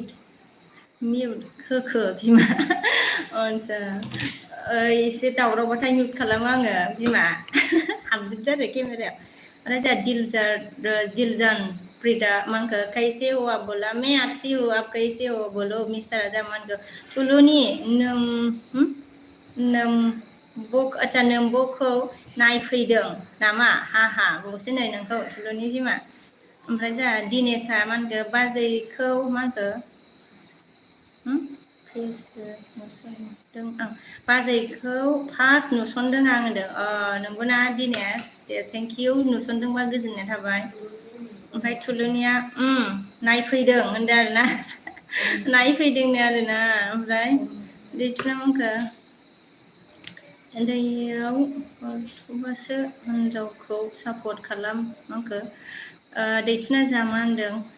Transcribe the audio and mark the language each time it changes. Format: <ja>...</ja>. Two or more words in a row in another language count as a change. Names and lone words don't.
<brx>होखो बिमा आच्छा एसे दावरावबाथाय मिउट खालामो आङो बिमा हाबजोबदो आरो केमेरायाव ओमफ्राय जोंहा दिलजान प्रिदा मानखो</brx> <hi>कैसे हो आप बोला मैं अच्छी हूँ आप कैसे हो बोलो</hi> <brx>मिस्टारा जा मानखो थुलुनि नोम्बखौ नायफैदों नामा हा बुंसै नै नोंखौ थुलुनि बिमा ओमफ्राय जोंहा दिनेशआ मा होनखो बाजैखौ मा होनखो नुसनदों आं बाजैखौ फार्स्ट नुसनदों आं होनदों नंगौना दिनेश दे</brx> <en>thank you</en> <brx>नुसनदोंबा गोजोननाय थाबाय ओमफ्राय थुलुनिया नायफैदों होनदों आरोना नायफैदोंनो आरोना ओमफ्राय दैथुना मोनखो दैयाव हौवासो हिनजावखौ सापर्ट खालाम आंखो दैथुना जामा होनदों</brx>